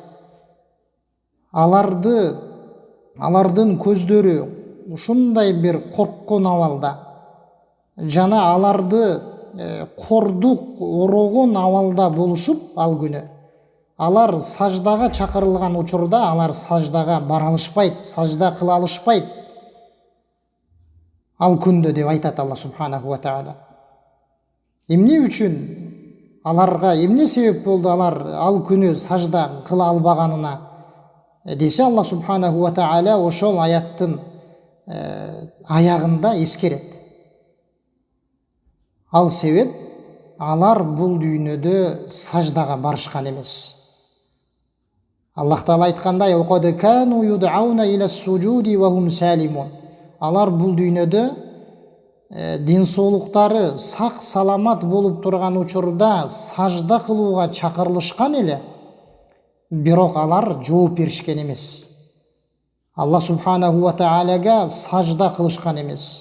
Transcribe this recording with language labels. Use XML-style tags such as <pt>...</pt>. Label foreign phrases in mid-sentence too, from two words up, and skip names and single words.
<ky>Алардын көздөрү ушундай бир корккон абалда, жана аларды кордук орогон абалда болушуп ал күнү. Алар саждага чакырылган учурда алар саждага бара алышпайт, сажда кыла алышпайт ал күндө деп айтат</ky> <ar>الله سبحانه وتعالى.</ar> <ky>Эмне үчүн аларга, эмне себеп болду алар ал күнү сажда кыла албаганына десе,</ky> <ar>الله سبحانه وتعالى</ar> <ky>ошол аяттын аягында эскерет. Ал себеп алар бул дүйнөдө саждага барышкан эмес. Аллах Таала айткандай:</ky> <ar>"وقد كانوا يدعون إلى السجود وهم سالمون."</ar> <ky>Алар бул дүйнөдө дин соолуктары сак саламат болуп турган учурда сажда кылууга чакырылышкан эле, бирок алар жооп беришкен эмес.</ky> <ar>الله سبحانه و</ar> <ky>тааляга сажда кылышкан эмес.</ky>